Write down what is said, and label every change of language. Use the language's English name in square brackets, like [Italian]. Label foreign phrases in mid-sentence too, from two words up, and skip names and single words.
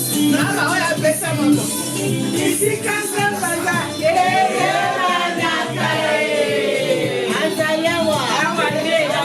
[Lingala] Mama, oya pesa mama. [French] Ici, quand ça va, va, eh, eh, eh, eh, eh. [Lingala] Awa, eh,